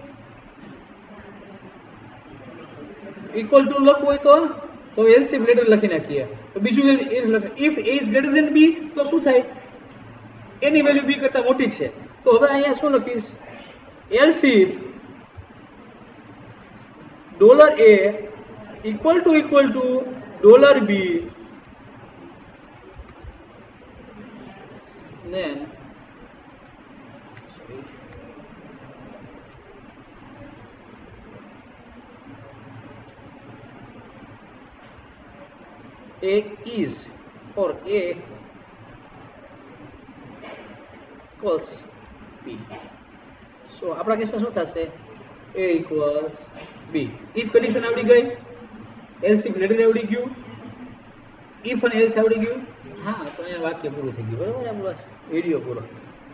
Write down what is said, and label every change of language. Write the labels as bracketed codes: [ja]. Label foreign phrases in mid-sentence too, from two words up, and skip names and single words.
[en] equal to [gu] લખવું હોય તો એલસીએમ ગ્રેટર લખી નાખીએ. તો બીજું ઇફ [en] A is greater than B [gu] તો શું થાય? એની વેલ્યુ B કરતા મોટી છે. તો હવે અહીંયા શું લખીશ? [en] એલસીએમ $a equal to $b, then A is or A equals B. [gu] સો આપણા કેસમાં શું થશે? A ઇક્વલ્સ B. [en] if condition [gu] આવડી ગઈ, [en] else if letter [gu] આવડી ગયું, ઇફ અને એલ્સ આવડી ગયું. હા, તો અહીંયા વાક્ય પૂરું થઈ ગયું. બરાબર, આપણો વિડીયો પૂરો.